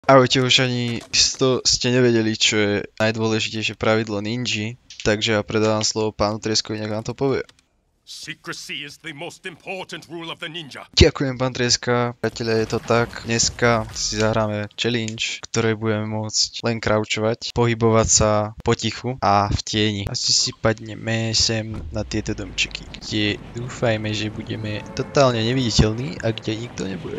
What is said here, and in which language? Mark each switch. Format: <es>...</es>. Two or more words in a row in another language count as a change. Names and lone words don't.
<sk>Ahojte, už ani isto ste nevedeli, čo je najdôležitejšie pravidlo ninji, takže ja predávam slovo pánu Trieskovi, nech vám to povie.</sk> <en>Secrecy is the most important rule of the ninja.</en> <sk>Ďakujem, pán Trieska. Priatelia, je to tak. Dneska si zahráme challenge, v ktorej budeme môcť len crouchovať, pohybovať sa potichu a v tieni. Asi si padneme sem na tieto domčeky, kde dúfajme, že budeme totálne neviditeľní a kde nikto nebude.</sk>